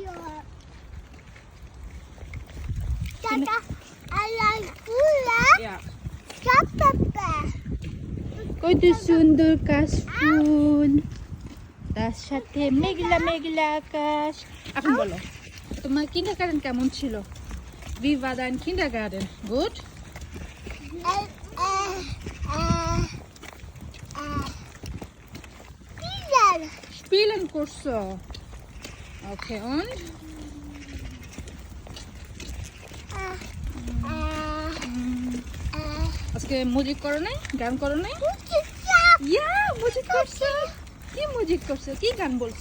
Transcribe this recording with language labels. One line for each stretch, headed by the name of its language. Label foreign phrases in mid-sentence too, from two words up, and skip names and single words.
Bangla: কত সুন্দর কাশফুল, তার সাথে মেঘলা মেঘলা আকাশ। এখন বলো তোমার কিন্ডারগার্টেন কেমন ছিল?
German: Wie war dein Kindergarten? Gut? Spielen
Bangla: করছো? Okay, und? আজকে মিউজিক করো নাই? গান করো নাই? ইয়া, মিউজিক করছো? কি মিউজিক করছো? কি গান বলছো?